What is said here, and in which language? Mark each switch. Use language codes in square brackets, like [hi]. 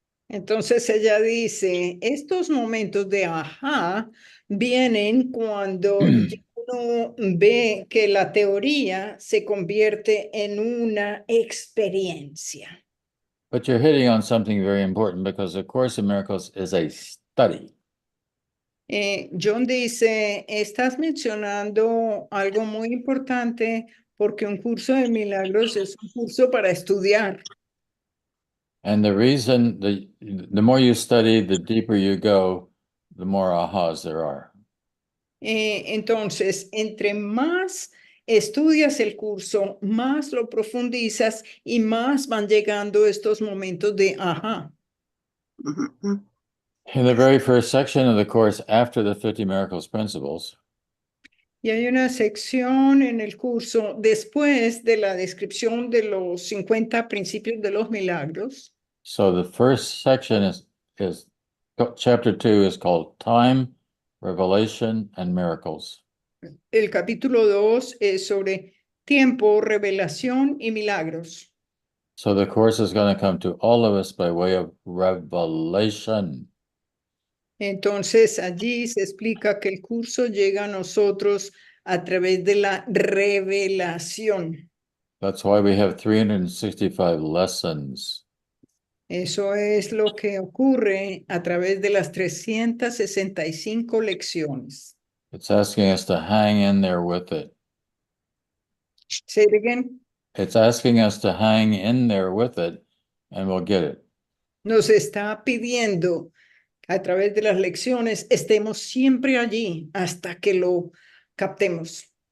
[es] Entonces ella dice, estos momentos de ajá vienen cuando uno ve que la teoría se convierte en una experiencia. [en] But you're hitting on something very important because the Course in Miracles is a study. [es] John dice, estás mencionando algo muy importante porque un curso de milagros es un curso para estudiar. [en] And the reason the more you study, the deeper you go, the more ahas there are. [es] Entonces, entre más estudias el curso, más lo profundizas y más van llegando estos momentos de ajá. Mm-hmm. [en] In the very first section of the course, after the 50 Miracles Principles, [es] Y hay una sección en el curso después de la descripción de los 50 principios de los milagros. [en] so the first section is chapter 2 is called Time, Revelation, and Miracles. [es] El capítulo 2 es sobre tiempo, revelación y milagros. [en] So the course is going to come to all of us by way of revelation. [es] Entonces allí se explica que el curso llega a nosotros a través de la revelación. [en] That's why we have 365 lessons. [es] Eso es lo que ocurre a través de las 365 lecciones. [en] It's asking us to hang in there with it. Say it again. It's asking us to hang in there with it, and we'll get it. [es] Nos está pidiendo a través de las lecciones estemos siempre allí hasta que lo captemos.